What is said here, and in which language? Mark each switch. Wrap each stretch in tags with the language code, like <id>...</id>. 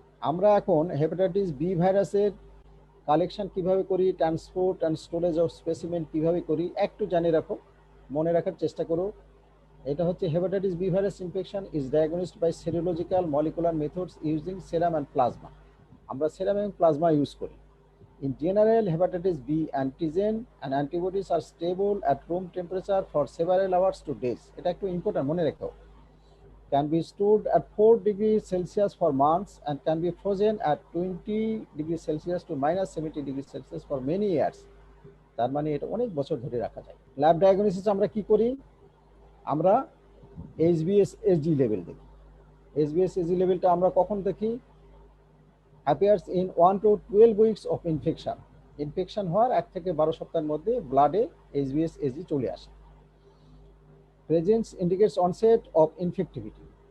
<bn>আমরা এখন hepatitis B ভাইরাসের কালেকশন কিভাবে করি,</bn> <en>transport and storage of specimen</en> <bn>কিভাবে করি একটু জানিয়ে রাখো, মনে রাখার চেষ্টা করো।</bn> <en>এটা হচ্ছে hepatitis B virus infection is diagnosed by serological molecular methods using serum and plasma.</en> <bn>আমরা সেরাম এবং প্লাজমা ইউজ করি।</bn> <en>In general, hepatitis B antigen and antibodies are stable at room temperature for several hours to days.</en> <bn>এটা একটু important, মনে রেখো।</bn> <en>Can be stored at 4 degrees Celsius for months and can be frozen at 20 degrees Celsius to minus 70 degrees Celsius for many years.</en> <bn>তার মানে এটা অনেক বছর ধরে রাখা যায়। ল্যাব ডায়াগনোসিস আমরা কি করি? আমরা HbS-Ag লেভেল দেখি। HbS-Ag লেভেলটা আমরা কখন দেখি?</bn> <en>appears in 1 to 12 weeks of infection.</en> <bn>Infection হওয়ার 1 থেকে 12 সপ্তাহের মধ্যে ব্লাডে HbS-Ag চলে আসে।</bn> <en>Presence indicates onset of infectivity.</en>